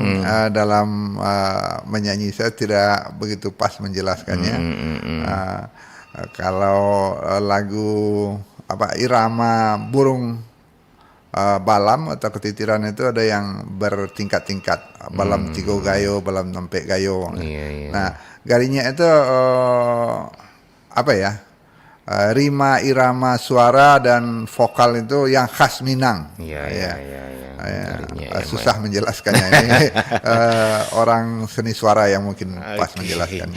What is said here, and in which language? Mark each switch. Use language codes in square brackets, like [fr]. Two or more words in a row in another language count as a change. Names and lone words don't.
[id] Dalam menyanyi saya tidak begitu pas menjelaskannya. Kalau lagu irama burung balam atau ketitiran itu ada yang bertingkat-tingkat, [min] balam tigo gayo, balam nempek gayo. [id] Nah, garinya itu rima, irama, suara dan vokal itu yang khas Minang. Susah menjelaskannya. Ini orang seni suara yang mungkin pas menjelaskannya.